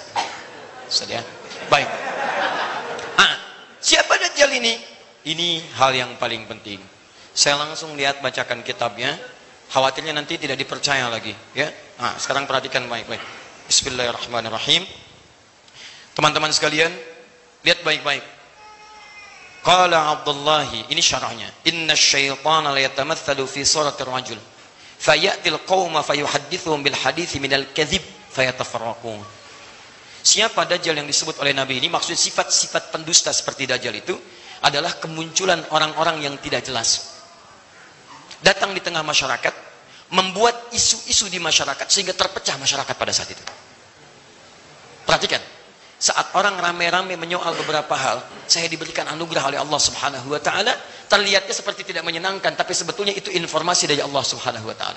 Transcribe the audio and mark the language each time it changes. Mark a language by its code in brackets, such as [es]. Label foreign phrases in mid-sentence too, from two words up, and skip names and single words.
[id] Sudah ya. Baik. Siapa Dajjal ini? Ini hal yang paling penting. Saya langsung lihat bacakan kitabnya. Khawatirnya nanti tidak dipercaya lagi, ya. Sekarang perhatikan baik-baik. Bismillahirrahmanirrahim. Teman-teman sekalian, lihat baik-baik. [ar] قال عبد الله, [id] ini syarahnya. [ar] إن الشيطان ليتمثل في صورة الرجل. فيأتي القوم فيحدثهم بالحديث من الكذب فيتفرقون. [id] Siapa Dajjal yang disebut oleh Nabi ini? Maksud sifat-sifat pendusta seperti Dajjal itu adalah kemunculan orang-orang yang tidak jelas. Datang di tengah masyarakat, membuat isu-isu di masyarakat sehingga terpecah masyarakat pada saat itu. Perhatikan, saat orang rame-rame menyoal beberapa hal, saya diberikan anugerah oleh Allah [ar] سبحانه وتعالى, [id] terlihatnya seperti tidak menyenangkan, tapi sebetulnya itu informasi dari Allah [ar] سبحانه وتعالى.